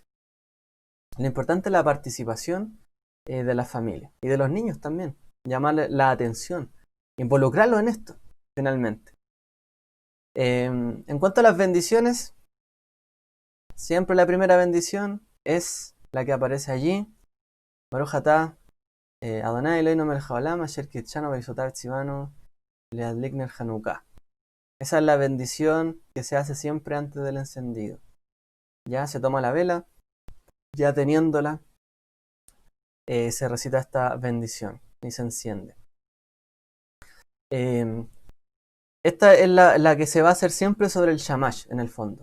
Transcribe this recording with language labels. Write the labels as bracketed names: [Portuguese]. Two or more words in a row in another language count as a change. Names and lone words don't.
[Spanish] Lo importante es la participación de la familia y de los niños también. Llamarle la atención, involucrarlos en esto, finalmente. En cuanto a las bendiciones, siempre la primera bendición es la que aparece allí. [Hebrew] ברוך אתה אדני אלהינו מלך העולם אשר קדשנו במצותיו וצונו להדליק נר חנוכה. [Spanish] Esa es la bendición que se hace siempre antes del encendido. Ya se toma la vela, ya teniéndola, se recita esta bendición y se enciende. Esta es la que se va a hacer siempre sobre el shamash, en el fondo.